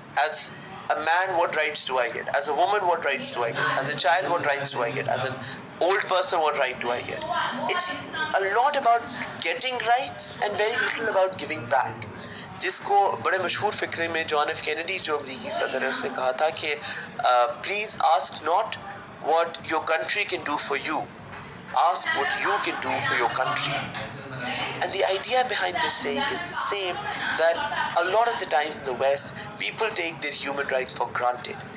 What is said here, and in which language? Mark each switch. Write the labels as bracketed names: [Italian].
[English] As a man, what rights do I get? As a woman, what rights do I get? As a child, what rights do I get? As an old person, what right do I get? It's a lot about getting rights and very little about giving back. [Urdu] جس کو بڑے مشہور فکرے میں John F Kennedy جو امریکی صدر ہے اس نے کہا تھا کہ [English] Please ask not what your country can do for you, ask what you can do for your country. And the idea behind this saying is the same, that a lot of the times in the West, people take their human rights for granted.